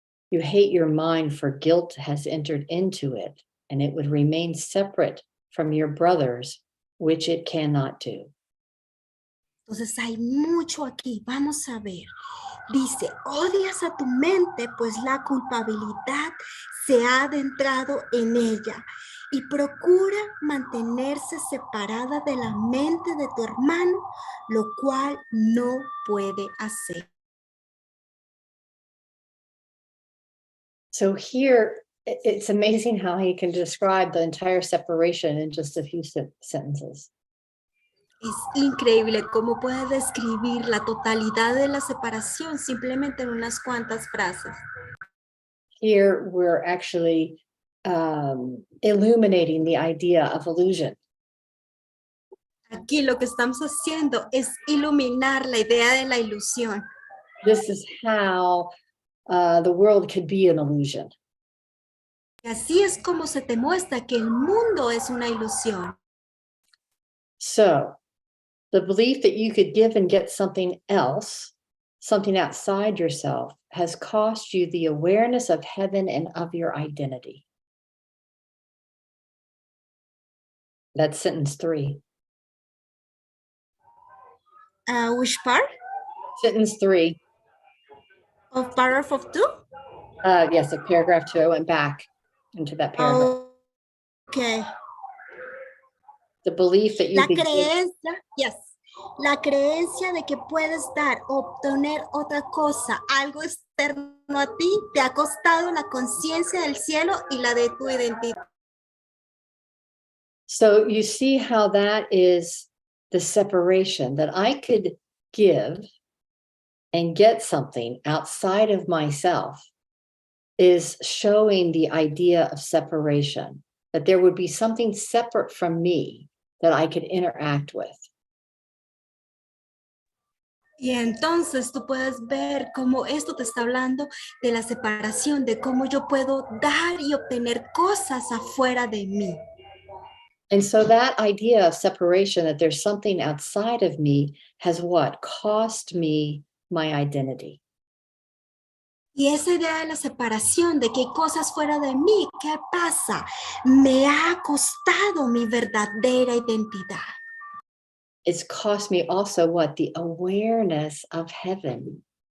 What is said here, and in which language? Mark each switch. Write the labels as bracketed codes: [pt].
[en] You hate your mind for guilt has entered into it, and it would remain separate from your brothers, which it cannot do. [es] Entonces hay mucho aquí. Vamos a ver. Dice, odias a tu mente, pues la culpabilidad se ha adentrado en ella y procura mantenerse separada de la mente de tu hermano, lo cual no puede hacer. [en] So here, it's amazing how he can describe the entire separation in just a few sentences. [es] Es increíble cómo puede describir la totalidad de la separación simplemente en unas cuantas frases. [en] Here, we're actually illuminating the idea of illusion. [es] Aquí lo que estamos haciendo es iluminar la idea de la ilusión. [en] This is how the world could be an illusion. [es] Y así es como se te muestra que el mundo es una ilusión. [en] So, the belief that you could give and get something else, something outside yourself, has cost you the awareness of heaven and of your identity. That's sentence 3. Which part? Sentence 3. Of paragraph of 2? Yes, of paragraph 2. I went back into that paragraph. Okay. The belief that you [es] La [en] could give. [es] creencia, yes. La creencia de que puedes dar, obtener otra cosa, algo externo a ti, te ha costado la conciencia del cielo y la de tu identidad. [en] So you see how that is the separation, that I could give and get something outside of myself is showing the idea of separation, that there would be something separate from me that I could interact with. [es] Y entonces tú puedes ver cómo esto te está hablando de la separación, de cómo yo puedo dar y obtener cosas afuera de mí. [en] And so that idea of separation, that there's something outside of me, has what? Cost me my identity. [es] Y esa idea de la separación, de que hay cosas fuera de mí, ¿qué pasa? Me ha costado mi verdadera identidad. [en] It's cost me also what? The awareness of heaven.